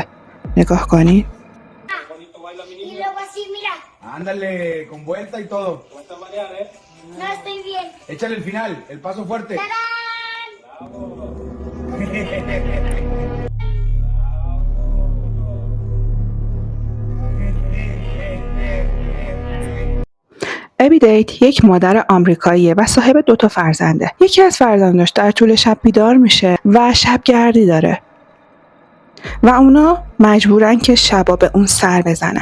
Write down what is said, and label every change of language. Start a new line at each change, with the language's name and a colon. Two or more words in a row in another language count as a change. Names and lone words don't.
Persian: نگاه کنید.
Spanish: Y luego así, mira. Ándale, con vuelta y todo. No estoy bien. Échale el final, el paso fuerte. ¡Tarán!
Persian: ابی دیت یک مادر آمریکاییه و صاحب 2 فرزنده. یکی از فرزنداش در طول شب بیدار میشه و شبگردی داره و اونا مجبورن که شبا به اون سر بزنن.